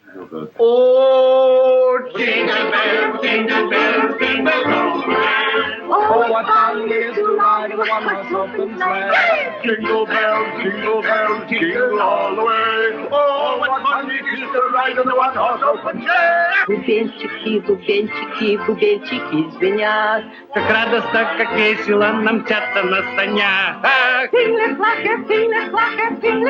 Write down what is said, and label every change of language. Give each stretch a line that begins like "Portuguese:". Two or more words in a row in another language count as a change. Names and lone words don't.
English: Oh, jingle bells, jingle all around. Oh, what fun it is to ride in a one-horse open sleigh. Jingle bells, jingle all the way. Oh, what fun it is to ride in a one-horse open sleigh.
Russian: Бубенчики, бубенчики звенят, как радостно, как весело нам мчаться на санях. Tingle-clacker, tingle-clacker, tingle-bean-a-bang.